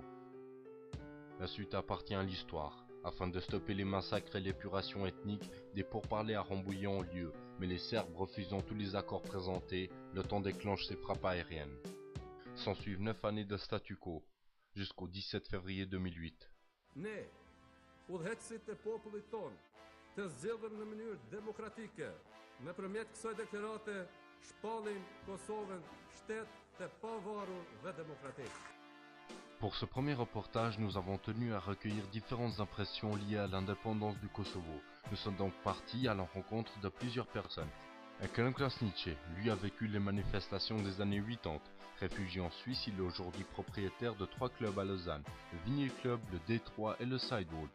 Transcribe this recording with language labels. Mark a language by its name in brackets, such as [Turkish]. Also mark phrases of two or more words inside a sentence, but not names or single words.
[French] La suite appartient à l'histoire. Afin de stopper les massacres et l'épuration ethnique, des pourparlers à Rambouillet ont lieu, mais les Serbes refusant tous les accords présentés, l'OTAN déclenche ses frappes aériennes. S'ensuivent 9 années de statu quo, jusqu'au 17 février 2008. [Albanian] Ne, udhëheqësit e popullit ton, të zgjedhur në mënyrë demokratike, nëpërmjet kësaj deklarate shpallim Kosovën shtet të pavarur dhe demokratik. [French] Pour ce premier reportage, nous avons tenu à recueillir différentes impressions liées à l'indépendance du Kosovo. Nous sommes donc partis à la rencontre de plusieurs personnes. Ekrem Krasniqi, lui a vécu les manifestations des années 80. Réfugié en Suisse, il est aujourd'hui propriétaire de 3 clubs à Lausanne, le Vinyl Club, le D3 et le Sidewalk.